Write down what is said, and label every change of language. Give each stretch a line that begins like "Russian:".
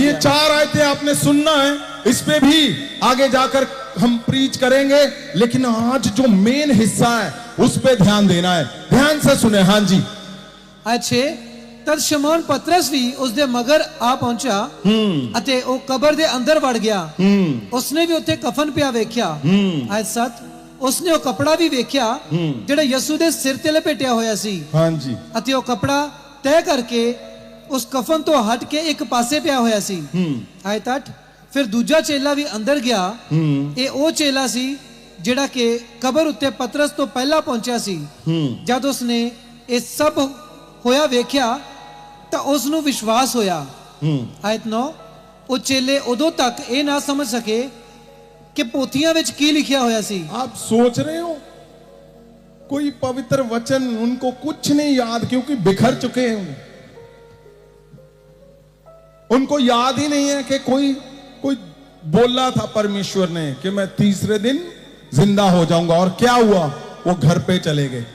Hindi: ये 4 आयतें आपने सुनना है, इस पे भी आगे जाकर हम प्रीच करेंगे, लेकिन आज जो मेन हिस्सा है उस पे ध्यान देना है। ध्यान से सुने। हाँ जी। अच्छे तब शमौन पतरस भी उसके मगर आ पहुंचा
Punjabi: ਅਤੇ ਉਹ ਕਬਰ ਦੇ ਅੰਦਰ ਵੜ ਗਿਆ। ਉਸਨੇ ਵੀ ਉੱਥੇ ਕਫਨ ਪਿਆ ਵੇਖਿਆ। ਆਇਤ 7 ਉਸਨੇ ਉਹ ਕਪੜਾ ਵੀ ਵੇਖਿਆ ਜਿਹੜਾ ਯਿਸੂ ਦੇ ਸਿਰ ਤੇ ਲਪੇਟਿਆ ਹੋਇਆ ਸੀ। ਹਾਂਜੀ। ਅਤੇ ਉਹ ਕਪੜਾ ਤੈਅ ਕਰਕੇ ਉਸ ਕਫਨ ਤੋਂ ਹਟ ਕੇ ਇੱਕ ਪਾਸੇ ਪਿਆ ਹੋਇਆ ਸੀ। ਆਇਤ 8 ਫਿਰ ਦੂਜਾ ਚੇਲਾ ਵੀ ਅੰਦਰ ਗਿਆ। ਇਹ ਉਹ ਚੇਲਾ ਸੀ ਜਿਹੜਾ ਕਿ ਕਬਰ ਉੱਤੇ ਪਤਰਸ ਤੋਂ ਪਹਿਲਾਂ ਪਹੁੰਚਿਆ ਸੀ। ਜਦ ਉਸਨੇ ਇਹ ਸਭ ਹੋਇਆ ਵੇਖਿਆ ਤਾਂ ਉਸ ਨੂੰ ਵਿਸ਼ਵਾਸ ਹੋਇਆ। ਆਇਤ 9 ਉਹ ਚੇਲੇ ਉਦੋਂ ਤੱਕ ਇਹ ਨਾ ਸਮਝ ਸਕੇ ਕਿ ਪੋਥੀਆਂ ਵਿੱਚ ਕੀ ਲਿਖਿਆ ਹੋਇਆ ਸੀ।
Hindi: आप सोच रहे हो कोई पवित्र वचन उनको कुछ नहीं याद, क्योंकि बिखर चुके हैं। उनको याद ही नहीं है कि कोई बोला था परमेश्वर ने कि मैं तीसरे दिन जिंदा हो जाऊंगा, और क्या हुआ, वो घर पे चले गए।